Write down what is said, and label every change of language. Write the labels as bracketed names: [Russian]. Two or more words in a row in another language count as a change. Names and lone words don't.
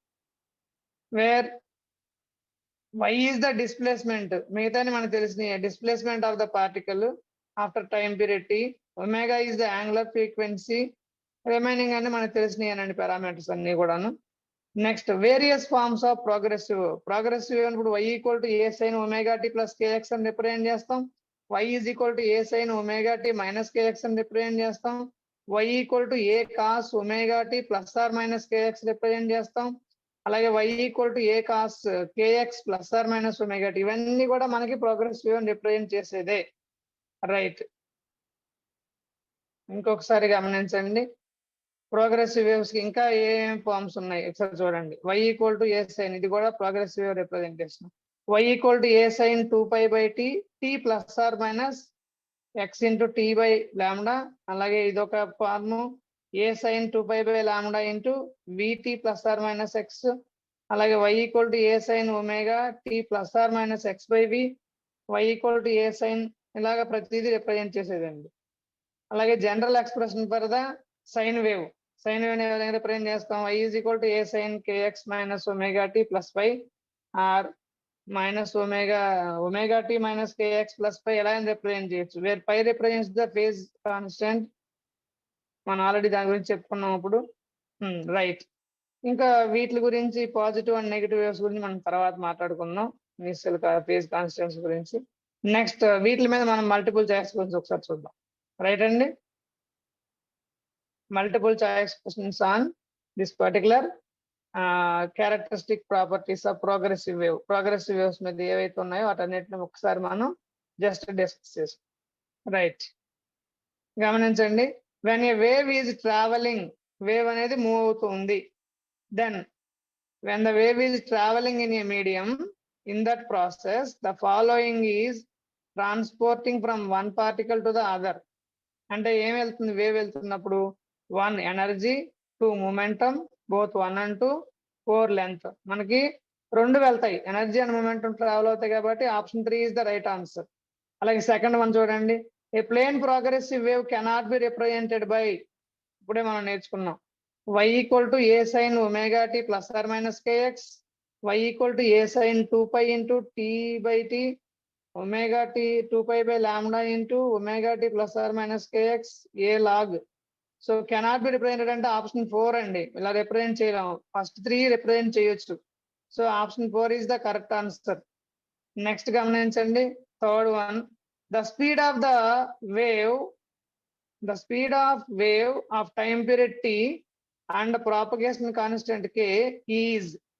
[English] where y is the displacement, [Telugu] మిగతాని మనకు తెలిసిన [English] displacement of the particle after time period t. omega is the angular frequency. [Telugu] రిమైనింగ్ అన్ని మనకు తెలిసినవి పారామీటర్స్ అన్ని కూడాను. [English] next various forms of progressive. [Telugu] ప్రోగ్రెసివ్ ఇప్పుడు y = a sin ωt + kx అని రిప్రజెంట్ చేస్తాం. y = a sin ωt - kx అని రిప్రజెంట్ చేస్తాం. y = a cos ωt ± kx రిప్రజెంట్ చేస్తాం. అలాగే y = a cos kx ± ωt. ఇవన్నీ కూడా మనకి ప్రోగ్రెసివ్ అని రిప్రజెంట్ చేసేదే. రైట్, ఇంకొకసారి గమనించండి. ప్రోగ్రెసివ్ వేవ్స్ కి ఇంకా ఏం ఫార్మ్స్ ఉన్నాయి ఒకసారి చూడండి. y = a sin, ఇది కూడా ప్రోగ్రెసివ్ వేవ్ రిప్రజెంటేషన్. y = a sin 2π/t, t ± x × t/λ. అలాగే ఇదొక ఫార్ము a sin 2π/λ vt ± x. అలాగే y = a sin ωt ± x/v. y = a sin, ఇలాగ ప్రతిదీ రిప్రజెంట్ చేసేదండి. [English] అలాగే general expression for the sine wave. sine wave [Telugu] అనేది రిప్రజెంట్ చేస్తాం. y = a sin kx - ωt + π r -ωt - kx + π ఎలా రిప్రజెంట్ చేయొచ్చు. [English] where π represents the phase constant. [Telugu] మనం ఆల్రెడీ దాని గురించి చెప్పుకున్నాం అప్పుడు. రైట్, ఇంకా వీటి గురించి [English] positive and negative waves [Telugu] గురించి మనం తర్వాత మాట్లాడుకుందాం, [English] initial phase constants [Telugu] గురించి. నెక్స్ట్ వీటి మీద మనం [English] multiple choice [Telugu] గురించి ఒకసారి చూద్దాం. రైట్ అండి, [English] multiple choice questions on this particular characteristic properties of progressive wave. [Telugu] Progressive waves మీద ఏవైతే ఉన్నాయో వాటన్నిటిని ఒకసారి మనం [English] just discuss [Telugu] చేస్తాం. రైట్, గమనించండి. [English] when a wave is traveling, [Telugu] వేవ్ అనేది మూవ్ అవుతుంది. [English] then when the wave is traveling in a medium, in that process the following is transporting from one particle to the other. [Telugu] అంటే ఏం వెళ్తుంది, వేవ్ వెళ్తున్నప్పుడు 1 ఎనర్జీ, 2 మొమెంటం, [English] both 1 and 2, [Telugu] 4 లెంత్. మనకి 2 వెళ్తాయి, [English] energy and momentum [Telugu] ట్రావెల్ అవుతాయి కాబట్టి [English] option 3 is the right answer. అలాగే second one చూడండి. a plane progressive wave cannot be represented by, [Telugu] ఇప్పుడే మనం నేర్చుకున్నాం, [English] y = a sin ωt ± kx, y = a sin 2π × t/t, ωt 2π/λ × ωt ± kx, a log. so cannot be represented అంటే ఆప్షన్ 4 అండి. [Telugu] ఇలా రిప్రజెంట్ చేయలేము, ఫస్ట్ 3 రిప్రజెంట్ చేయొచ్చు. [English] so option 4 is the correct answer. next గమనించండి, third one. the speed of the wave, of time period t and propagation constant k is.